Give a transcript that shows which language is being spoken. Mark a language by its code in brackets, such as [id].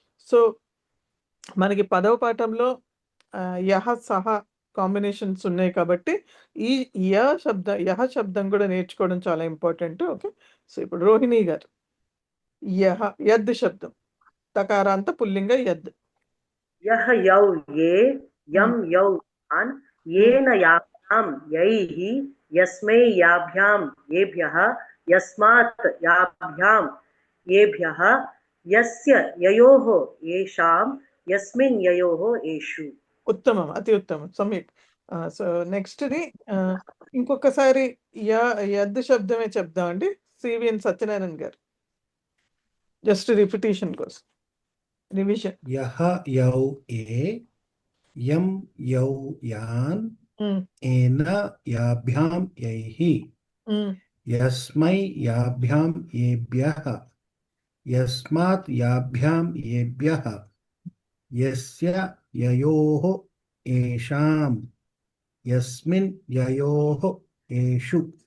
[te] So మనకి పదవ పాఠంలో యహ సహ కాంబినేషన్స్ ఉన్నాయి కాబట్టి ఈ యహ శబ్దం కూడా నేర్చుకోవడం చాలా ఇంపార్టెంట్. ఓకే సో ఇప్పుడు రోహిణి గారు యద్ శబ్దం తకారాంత పుల్లింగ యద్. [sa] యహ యౌ ఏ యం యౌ యాన్ ఏన యాభ్యాం యైః యస్మై యాభ్యాం ఏభ్యః यस्मात् याभ्यां येभ्यः यस्य ययोः येषां यस्मिन् ययोः येषु. ఉత్తమం, అతి ఉత్తమం, సమ్యక్. [te] సో నెక్స్ట్ ది ఇంకొకసారి యద్ శబ్దమే చెప్దామండి. సివిఎన్ సత్యనారాయణ గారు, జస్ట్ రిపిటేషన్ కోసం రివిజన్. [sa] యహ యౌ ఏ యం యౌ యాన్ ఏన యాభ్యాం యైః యస్మై యాభ్యాం ఏభ్యః యస్మాత్ యాభ్యాం ఏభ్యః యస్య యయోః ఏషాం యస్మిన్ యయోః ఏషు.